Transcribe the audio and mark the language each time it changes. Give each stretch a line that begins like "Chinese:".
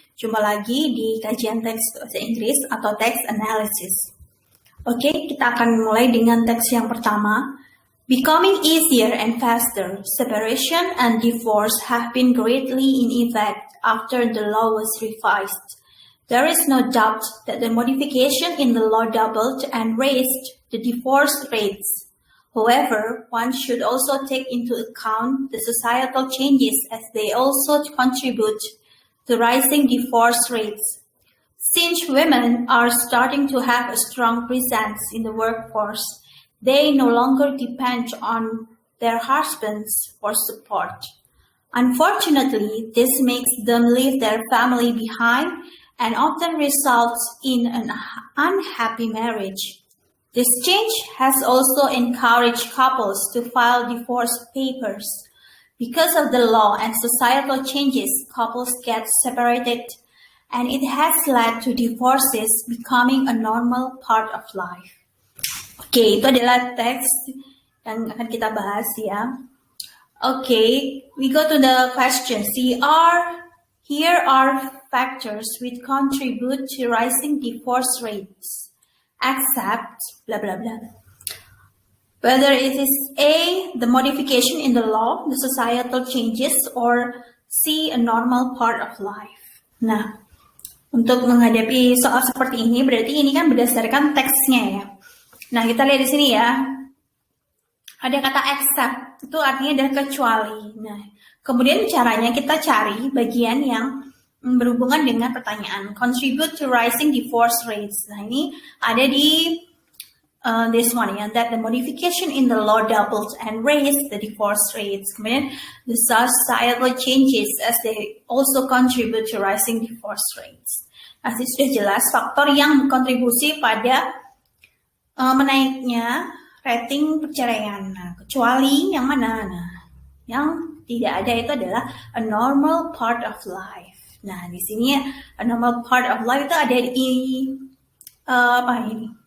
Indonesian: Jumpa lagi di kajian teks bahasa Inggris atau teks analysis. Oke, kita akan mulai dengan teks yang pertama.
English: Becoming easier and faster, separation and divorce have been greatly in effect after the law was revised. There is no doubt that the modification in the law doubled and raised the divorce rates. However, one should also take into account the societal changes as they also contribute to rising divorce rates. Since women are starting to have a strong presence in the workforce, they no longer depend on their husbands for support. Unfortunately, this makes them leave their family behind and often results in an unhappy marriage. This change has also encouraged couples to file divorce papers. Because of the law and societal changes, couples get separated, and it has led to divorces becoming a normal part of life.
Indonesian: Oke, itu adalah teks yang akan kita bahas ya.
English: Oke, we go to the question. Here are factors which contribute to rising divorce rates. Except blah blah blah. Whether it is A, the modification in the law, the societal changes, or C, a normal part of life.
Indonesian: Nah, untuk menghadapi soal seperti ini, berarti ini kan berdasarkan teksnya ya. Nah, kita lihat di sini ya. Ada kata except, itu artinya adalah kecuali. Nah, kemudian caranya kita cari bagian yang berhubungan dengan pertanyaan
English: contribute to rising divorce rates.
Indonesian: Nah, ini ada di
English: this one ya, that the modification in the law doubled and raised the divorce rates. Kemudian the societal changes as they also contribute to rising divorce rates.
Indonesian: Nah, ini sudah jelas faktor yang berkontribusi pada menaiknya rating perceraian. Nah, kecuali yang mana? Nah, yang tidak ada itu adalah
English: a normal part of life.
Indonesian: Nah, di sini
English: a normal part of life
Indonesian: itu ada di apa ini?